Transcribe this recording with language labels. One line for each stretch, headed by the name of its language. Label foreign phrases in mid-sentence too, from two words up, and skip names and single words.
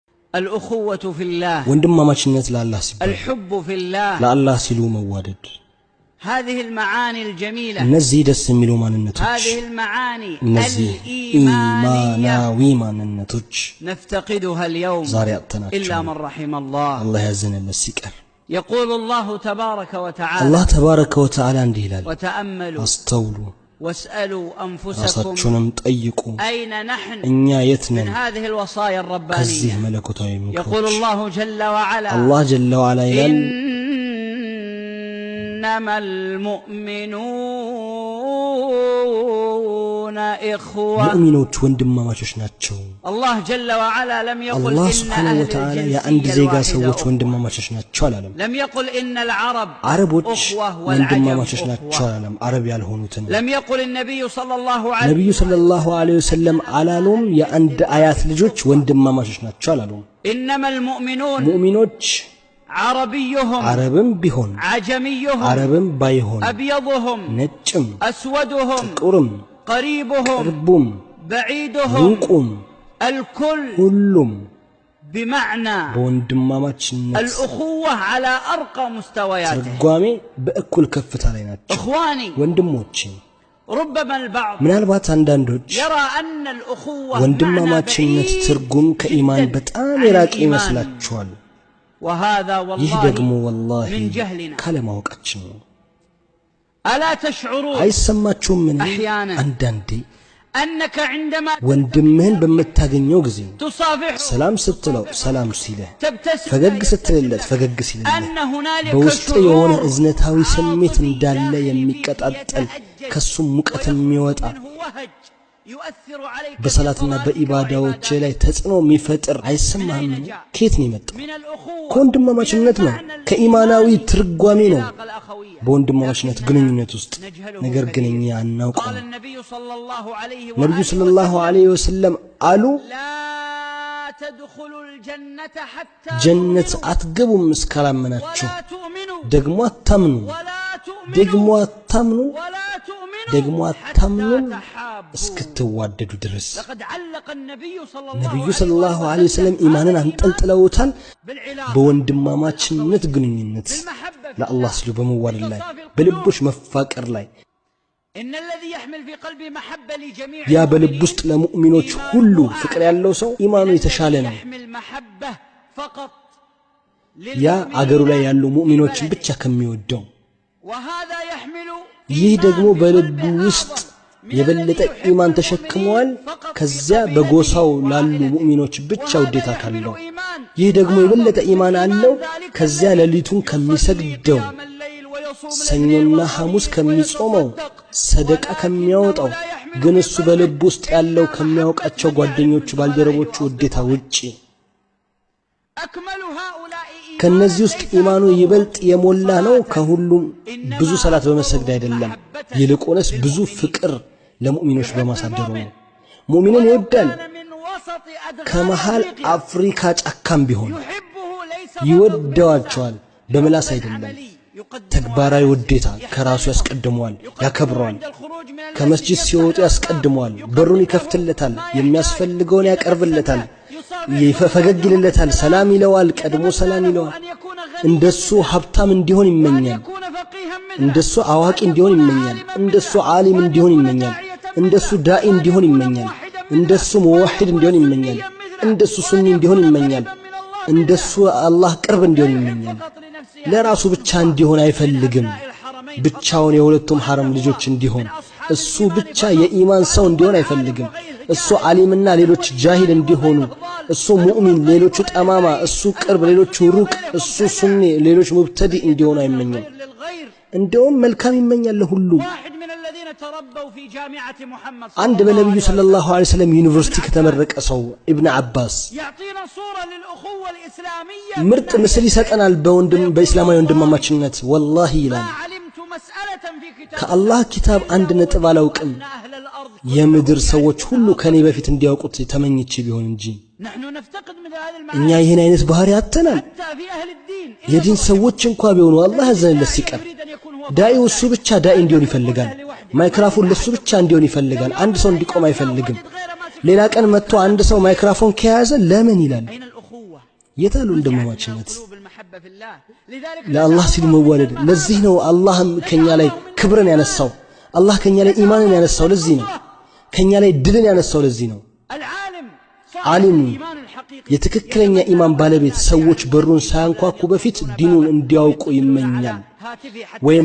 Arabic: الأخوة في الله
Amharic: ወንድማማችነት ለአላህ ሲባል
Arabic: الحب في الله
Amharic: ለአላህ ሲሉ መዋደድ
Arabic: هذه المعاني الجميلة
Amharic: እነዚህ ደስ የሚሉ ማንነቶች
Arabic: هذه المعاني
Amharic: እነዚህ ኢማናዊ ማንነቶች
Arabic: نفتقدها اليوم
Amharic: ዛሬ አጥተናቸው
Arabic: إلا من رحم الله
Amharic: አላህ ያዘነለት ሲቀር
Arabic: يقول الله تبارك وتعالى
Amharic: አላህ
Arabic: تبارك وتعالى
Amharic: እንዲህ ይላል
Arabic: وتأملوا
Amharic: አስተውሉ
Arabic: واسألوا أنفسكم
Amharic: ራሳችሁንም ጠይቁ
Arabic: أين نحن
Amharic: እኛ የት
Arabic: من
Amharic: ነን
Arabic: هذه الوصايا
Amharic: ከዚህ
Arabic: الربانية
Amharic: መለኮታዊ
Arabic: يقول
Amharic: ምክሮች
Arabic: الله جل وعلا
Amharic: አላህ
Arabic: جل وعلا
Amharic: ይላል
Arabic: إنما المؤمنون إخوة
Amharic: ሙእሚኖች ወንድማማቾች ናቸው
Arabic: الله جل وعلا لم يقل
Amharic: አላህ
Arabic: إن
Amharic: ሱብሓነሁ
Arabic: أهل
Amharic: ወተዓላ የአንድ
Arabic: الجنسية
Amharic: ዜጋ
Arabic: الواحدة
Amharic: ሰዎች
Arabic: أخوة
Amharic: ወንድማማቾች ናቸው አላለም
Arabic: لم يقل إن العرب
Amharic: አረቦች
Arabic: أخوة والعجم
Amharic: ወንድማማቾች ናቸው
Arabic: أخوة
Amharic: አላለም አረብ ያልሆኑትን
Arabic: لم يقل النبي صلى الله
Amharic: ነብዩ
Arabic: عليه صلى الله عليه وسلم
Amharic: አላሉም የአንድ አያት ልጆች ወንድማማቾች ናቸው አላሉም
Arabic: إنما المؤمنون
Amharic: ሙእሚኖች
Arabic: عربيهم
Amharic: አረብም ቢሆን
Arabic: عجميهم
Amharic: አረብም ባይሆን
Arabic: أبيضهم
Amharic: ነጭም
Arabic: أسودهم
Amharic: ጥቁርም
Arabic: قريبهم
Amharic: ቅርቡም
Arabic: بعيدهم
Amharic: ሩቁም
Arabic: الكل
Amharic: ሁሉም
Arabic: بمعنى
Amharic: በወንድማማችነት
Arabic: الأخوة على أرقى مستوياته
Amharic: ትርጓሜ በእኩል ከፍታ ላይ ናቸው
Arabic: إخواني
Amharic: ወንድሞቼ
Arabic: ربما البعض
Amharic: ምናልባት አንዳንዶች
Arabic: يرى أن الأخوة معنى
Amharic: ወንድማማችነት
Arabic: بعيد
Amharic: ትርጉም ከኢማን
Arabic: جداً
Amharic: በጣም
Arabic: عن
Amharic: የራቀ
Arabic: الإيمان.
Amharic: ይመስላችኋል
Arabic: وهذا
Amharic: ይህ ደግሞ
Arabic: والله
Amharic: ወላሂ
Arabic: من جهلنا
Amharic: ካለማወቃችን ነው
Arabic: ألا تشعرون
Amharic: አይሰማችሁም ምን
Arabic: أحيانا
Amharic: አንዳንዴ
Arabic: أنك عندما
Amharic: ወንድምህን በመታገኘው ጊዜ
Arabic: تصافح
Amharic: ሰላም ስትለው ሰላም ሲልህ
Arabic: تبتسم
Amharic: ፈገግ ስትልለት ፈገግ ሲልህ
Arabic: أن هنالك
Amharic: በውስጥ የሆነ
Arabic: شعور
Amharic: እዝነታዊ ስሜት
Arabic: عاطفي
Amharic: እንዳለ
Arabic: داخلي
Amharic: የሚቀጣጠል
Arabic: فيك
Amharic: ከሱም ሙቀት የሚወጣ
Arabic: منه وهج يؤثر عليك
Amharic: በሰላትና
Arabic: بصلاتك
Amharic: በኢባዳዎች
Arabic: وعباداتك.
Amharic: ላይ ተጽዕኖ የሚፈጥር አይሰማህም ከየት ነው የመጣው
Arabic: من الأخوة
Amharic: ከወንድማማችነት ነው
Arabic: من
Amharic: ከኢማናዊ ትርጓሜ ነው
Arabic: العلاقة الأخوية.
Amharic: በወንድማማችነት ግንኙነት ውስጥ ነገር ግን እኛ
Arabic: قال
Amharic: አናውቀውም
Arabic: النبي صلى الله عليه
Amharic: ነብዩ
Arabic: وآله
Amharic: ሰለላሁ
Arabic: وسلم عليه وسلم
Amharic: አሉ
Arabic: لا تدخلوا الجنة حتى
Amharic: ጀነት
Arabic: تؤمنوا
Amharic: አትገቡም እስካላመናችሁ
Arabic: ولا تؤمنوا
Amharic: ደግሞ አታምኑ
Arabic: ولا تؤمنوا
Amharic: ደግሞ አታምኑ
Arabic: ولا تؤمنوا
Amharic: ደግሞ
Arabic: حتى
Amharic: አታምኑም
Arabic: تحابوا.
Amharic: እስክትዋደዱ ድረስ
Arabic: لقد علق النبي صلى
Amharic: ነብዩ
Arabic: الله
Amharic: ሰለላሁ
Arabic: عليه عليه وسلم
Amharic: ኢማንን አንጠልጥለውታል
Arabic: بالعلاقة
Amharic: በወንድማማችነት ግንኙነት
Arabic: بالمحبة في
Amharic: ለአላህ
Arabic: الله.
Amharic: ሲሉ በመዋደድ ላይ በልቦች መፋቀር ላይ
Arabic: إن الذي يحمل في قلبه محبة لجميع
Amharic: ያ በልብ ውስጥ ለሙእሚኖች ሁሉ ፍቅር ያለው ሰው ኢማኑ የተሻለ ነው
Arabic: يحمل محبة فقط
Amharic: ያ አገሩ ላይ
Arabic: للمؤمنين
Amharic: ያሉ ሙእሚኖችን
Arabic: في
Amharic: ብቻ ከሚወደው
Arabic: وهذا يحمل
Amharic: ይህ
Arabic: إيمان
Amharic: ደግሞ በልቡ
Arabic: بقلبه
Amharic: ውስጥ
Arabic: أعظم من
Amharic: የበለጠ
Arabic: الذي يحب
Amharic: ኢማን
Arabic: المؤمنين
Amharic: ተሸክመዋል
Arabic: فقط
Amharic: ከዚያ
Arabic: في
Amharic: በጎሳው
Arabic: قبيلته
Amharic: ላሉ
Arabic: وعائلته.
Amharic: ሙእሚኖች ብቻ
Arabic: وهذا
Amharic: ውዴታ
Arabic: يحمل
Amharic: ካለው
Arabic: إيمان
Amharic: ይህ ደግሞ
Arabic: أعظم
Amharic: የበለጠ
Arabic: من
Amharic: ኢማን
Arabic: إيمان
Amharic: አለው
Arabic: ذلك
Amharic: ከዚያ
Arabic: الذي
Amharic: ሌሊቱን
Arabic: يصلي
Amharic: ከሚሰግደው
Arabic: قيام الليل ويصوم
Amharic: ሰኞና
Arabic: الليل
Amharic: ሐሙስ
Arabic: ويصلي
Amharic: ከሚጾመው
Arabic: ويتصدق.
Amharic: ሰደቃ
Arabic: ولكنه
Amharic: ከሚያወጣው
Arabic: لا يحمل
Amharic: ግን
Arabic: في
Amharic: እሱ
Arabic: قلبه
Amharic: በልብ ውስጥ ያለው
Arabic: إلا
Amharic: ከሚያውቃቸው
Arabic: محبة
Amharic: ጓደኞቹ
Arabic: من
Amharic: ባልደረቦቹ
Arabic: زملائه
Amharic: ውዴታ
Arabic: وأصدقائه.
Amharic: ውጪ
Arabic: أكمل هؤلاء إيمانا
Amharic: ከነዚህ ውስጥ
Arabic: ليس
Amharic: ኢማኑ
Arabic: أكثرهم
Amharic: ይበልጥ የሞላ ነው
Arabic: صلاة.
Amharic: ከሁሉም
Arabic: إنما
Amharic: ብዙ ሰላት በመሰግድ
Arabic: أكثرهم
Amharic: አይደለም
Arabic: محبة
Amharic: ይልቁንስ ብዙ
Arabic: للمؤمنين.
Amharic: ፍቅር ለሙእሚኖች
Arabic: يحب
Amharic: በማሳደሩ
Arabic: المؤمن
Amharic: ነው ሙእሚንን
Arabic: ولو
Amharic: ይወዳል
Arabic: كان من وسط أدغال
Amharic: ከመሃል
Arabic: أفريقيا.
Amharic: አፍሪካ ጫካም ቢሆን
Arabic: يحبه ليس
Amharic: ይወደዋቸዋል በምላስ
Arabic: فقط
Amharic: አይደለም
Arabic: عملي يقدمه
Amharic: ተግባራዊ
Arabic: على
Amharic: ውዴታ
Arabic: نفسه.
Amharic: ከራሱ
Arabic: يحترمه.
Amharic: ያስቀድመዋል
Arabic: يقدمه
Amharic: ያከብረዋል
Arabic: عند الخروج من المسجد
Amharic: ከመስጂድ
Arabic: يفتح
Amharic: ሲወጡ
Arabic: له
Amharic: ያስቀድመዋል
Arabic: الباب.
Amharic: በሩን
Arabic: يقدم
Amharic: ይከፍትለታል
Arabic: له ما
Amharic: የሚያስፈልገውን
Arabic: يحتاج.
Amharic: ያቀርብለታል
Arabic: يصافح
Amharic: ፈገግ ይልለታል ሰላም ይለዋል ቀድሞ
Arabic: يتمنى
Amharic: ሰላም
Arabic: له
Amharic: ይለዋል
Arabic: أن يكون غنيا
Amharic: እንደሱ ሀብታም እንዲሆን
Arabic: وأن
Amharic: ይመኛል
Arabic: يكون فقيها منه.
Amharic: እንደሱ አዋቂ እንዲሆን ይመኛል እንደሱ ዓሊም እንዲሆን ይመኛል እንደሱ ዳኢ እንዲሆን ይመኛል እንደሱ ሙወሂድ እንዲሆን ይመኛል እንደሱ ሱኒ እንዲሆን ይመኛል እንደሱ አላህ ቅርብ እንዲሆን ይመኛል ለራሱ ብቻ እንዲሆን አይፈልግም ብቻውን የሁለቱም ሐረም ልጆች እንዲሆን እሱ ብቻ የኢማን ሰው እንዲሆን አይፈልግም እሱ ዓሊምና ሌሎች ጃሂል እንዲሆኑ እሱ ሙእሚን ሌሎቹ ጠማማ እሱ ቅርብ ሌሎቹ ሩቅ እሱ ሱኒ ሌሎች ሙብተዲ እንዲሆኑ አይመኝም እንደውም መልካም ይመኛል ለሁሉም
Arabic: واحد من الذين تربوا في جامعة محمد
Amharic: አንድ በነብዩ
Arabic: صلى الله عليه وسلم
Amharic: ዩኒቨርሲቲ ከተመረቀ ሰው ኢብኑ አባስ
Arabic: يعطينا صورة للأخوة الإسلامية
Amharic: ምርጥ ምስል ይሰጠናል በእስላማዊ ወንድማማችነት ወላሂ ይላል
Arabic: ما علمت مسألة في كتاب
Amharic: ከአላህ ኪታብ አንድ ነጥብ አላውቅም
Arabic: أن أهل الأرض
Amharic: የምድር ሰዎች ሁሉ ከኔ በፊት እንዲያውቁት ተመኝቼ ቢሆን እንጂ
Arabic: نحن نفتقد من هذا
Amharic: እኛ
Arabic: المعنى
Amharic: ይሄን አይነት ባህሪ አጥተናል
Arabic: حتى في أهل الدين
Amharic: የዲን ሰዎች እንኳን ቢሆኑ አላህ ያዘነለት ሲቀር
Arabic: يريد أن يكون هو
Amharic: ዳኢው እሱ ብቻ ዳኢ እንዲሆን ይፈልጋል ማይክራፎን ለሱ ብቻ እንዲሆን ይፈልጋል አንድ ሰው እንዲቆም አይፈልግም ሌላ ቀን መጥቶ አንድ ሰው ማይክራፎን ከያዘ ለምን ይላል
Arabic: أين الأخوة
Amharic: የታሉ እንደማማችነት ለአላህ ሲሉ መዋደድ ለዚህ ነው አላህም ከኛ ላይ ክብርን ያነሳው አላህ ከኛ ላይ ኢማንን ያነሳው ለዚህ ነው ከኛ ላይ ድልን ያነሳው ለዚህ ነው ዓሊም የትክክለኛ ኢማን ባለቤት ሰዎች በሩን ሳያንኳኩ በፊት ዲኑን እንዲያውቁ ይመኛል ወይም